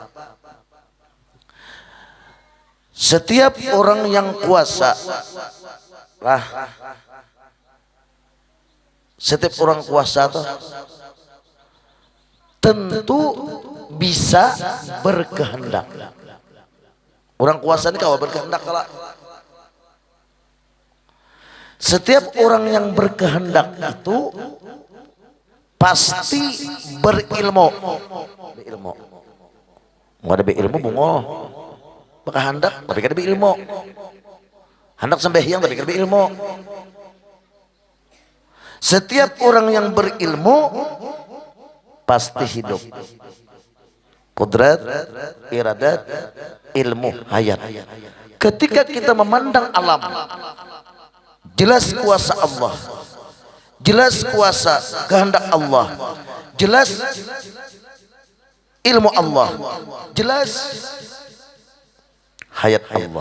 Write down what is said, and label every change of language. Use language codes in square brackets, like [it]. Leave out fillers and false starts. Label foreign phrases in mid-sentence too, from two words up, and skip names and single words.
[id] Setiap orang yang kuasa, setiap orang kuasa tuh tentu bisa berkehendak. Orang kuasa ini kalau berkehendak kalah. Setiap orang yang berkehendak itu pasti berilmu. Nggak ada berilmu bungol. Berkehendak tapi kada berilmu. Hendak sembahyang tapi kada berilmu. Setiap orang yang berilmu pasti hidup. Qudrat, iradat, ilmu, hayat. Ketika kita memandang alam, jelas kuasa Allah, jelas kuasa kehendak Allah, jelas ilmu Allah, jelas hayat Allah.